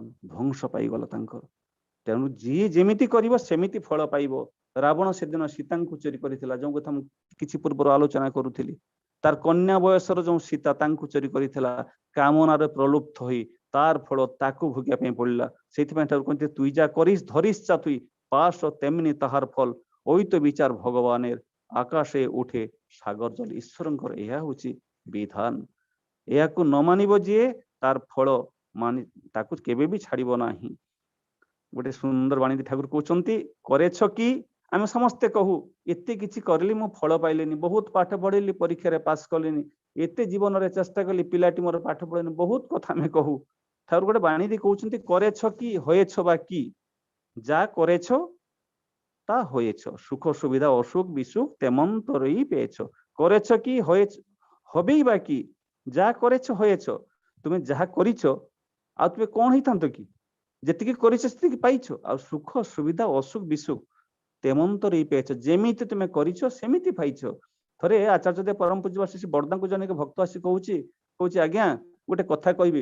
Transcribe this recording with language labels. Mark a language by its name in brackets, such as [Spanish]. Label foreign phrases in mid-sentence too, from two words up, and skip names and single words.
[Odia] ଧ୍ୱଂସ ପାଇଗଲା ତାଙ୍କର। ତେଣୁ ଯିଏ ଯେମିତି କରିବ ସେମିତି ଫଳ ପାଇବ। ରାବଣ ସେଦିନ ସୀତାଙ୍କୁ ଚୋରି କରିଥିଲା, ଯୋଉ କଥା ମୁଁ କିଛି ପୂର୍ବରୁ ଆଲୋଚନା କରୁଥିଲି। ତାର କନ୍ୟା ବୟସର ଯୋଉ ସୀତା ତାଙ୍କୁ ଚୋରି କରିଥିଲା, କାମନାରେ ପ୍ରଲୁପ୍ତ ହୋଇ ତାର ଫଳ ତାକୁ ଭୋଗିବା ପାଇଁ ପଡିଲା। ସେଇଥିପାଇଁ ଠାକୁର କହନ୍ତି, [Bangla] তুই যা করিস ধরিস যা তুই পাস তেমনি তাহার ফল, ওই তো বিচার ভগবানের আকাশে উঠে সাগর জল। [Odia] ଈଶ୍ୱରଙ୍କର ଏହା ହଉଛି ବିଧାନ। ଏହାକୁ ନ ମାନିବ ଯିଏ ତାର ଫଳ ମାନି ତାକୁ କେବେ ବି ଛାଡିବ ନାହିଁ। ଗୋଟେ ସୁନ୍ଦର ବାଣୀ ଠାକୁର କହୁଛନ୍ତି, [Bangla] করেছ কি? [Odia] ଆମେ ସମସ୍ତେ କହୁ ଏତେ କିଛି କରିଲି ମୁଁ ଫଳ ପାଇଲିନି, ବହୁତ ପାଠ ପଢିଲି ପରୀକ୍ଷାରେ ପାସ୍ କଲିନି, ଏତେ ଜୀବନରେ ଚେଷ୍ଟା କଲି ପିଲାଟି ମୋର ପାଠ ପଢିନି, ବହୁତ କଥା ଆମେ କହୁ। ଠାକୁର ଗୋଟେ ବାଣୀ ଦେଇ କହୁଛନ୍ତି, [Bangla] করেছ কি হয়েছ বা কি, যা করেছ তা হয়েছ, সুখ সুবিধা অসুখ বিসুখ তেমন তোরই পেয়েছ। করেছ কি হবেই বা কি, যা করেছ হয়েছ। [Odia] তুমি ଯାହା କରିଛ ଆଉ তুমি କଣ ହେଇଥାନ୍ତ କି? ଯେତିକି କରିଛ ସେତିକି ପାଇଛ। ଆଉ [Bangla] সুখ সুবিধা অসুখ বিসুখ তেমন তোরই পেয়েছ, [Odia] ଯେମିତି ତୁମେ କରିଛ ସେମିତି ପାଇଛ। ଥରେ ଆଚାର୍ଯ୍ୟ ଦେବ ପରମ ପୂଜ୍ୟ ଶ୍ରୀ ବରଦାଙ୍କୁ ଜଣେ ଭକ୍ତ ଆସି କହୁଛି ଆଜ୍ଞା ଗୋଟେ କଥା କହିବି।